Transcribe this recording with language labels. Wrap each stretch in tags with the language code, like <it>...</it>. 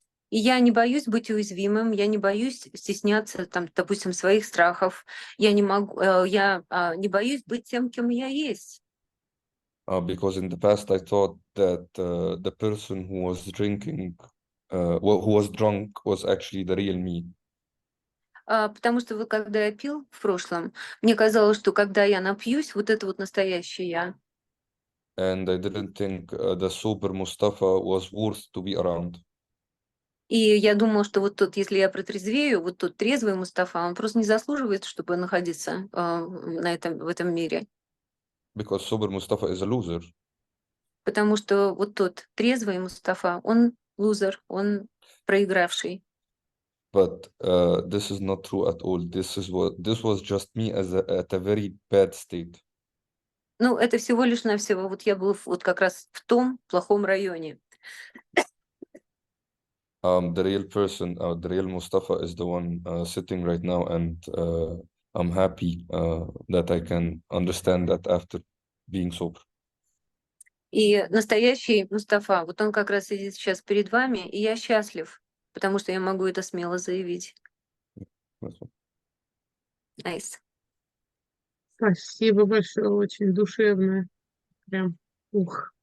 <ru>И я не боюсь быть уязвимым, я не боюсь стесняться, там, допустим, своих страхов. Я не боюсь быть тем, кем я есть.</ru> <en>Because in the past I thought that the person who was drinking, who was drunk, was actually the real me.</en> <ru>Потому что вот когда я пил в прошлом, мне казалось, что когда я напьюсь, вот это вот настоящий я.</ru> <en>And I didn't think the sober Mustafa was worth to be around.</en> <ru>И я думала, что вот тот, если я протрезвею, вот тот трезвый Мустафа, он просто не заслуживает, чтобы находиться в этом мире.</ru> <en>Because sober Mustafa is a loser.</en> <ru>Потому что вот тот трезвый Мустафа, он лузер, он проигравший.</ru> <en>But this is not true at all. This was just me at a very bad state.</en> <ru>Ну, это всего лишь навсего, вот я был вот как раз в том плохом районе.</ru> <en>The real person, the real Mustafa is the one sitting right now, and I'm happy that I can understand that after being sober.</en> <ru>И настоящий Мустафа, вот он как раз сидит сейчас перед вами, и я счастлив, потому что я могу это смело заявить.</ru> <en>Nice.</en> <ru>Спасибо большое, очень душевно. Прям, ух,</ru>